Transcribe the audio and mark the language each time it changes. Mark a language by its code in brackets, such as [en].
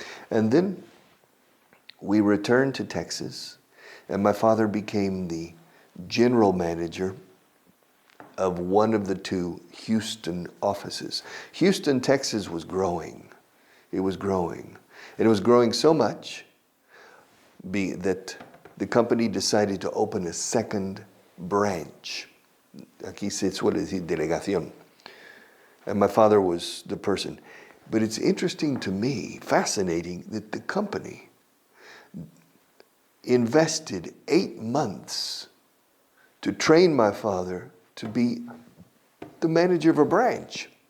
[en] And then we returned to Texas, and my father became the general manager of one of the 2 Houston offices. Houston, Texas was growing. It was growing. And it was growing so much that the company decided to open a second branch. [es] Aquí se suele decir delegación. [en] And my father was the person. But it's interesting to me, fascinating, that the company invested 8 months to train my father to be the manager of a branch.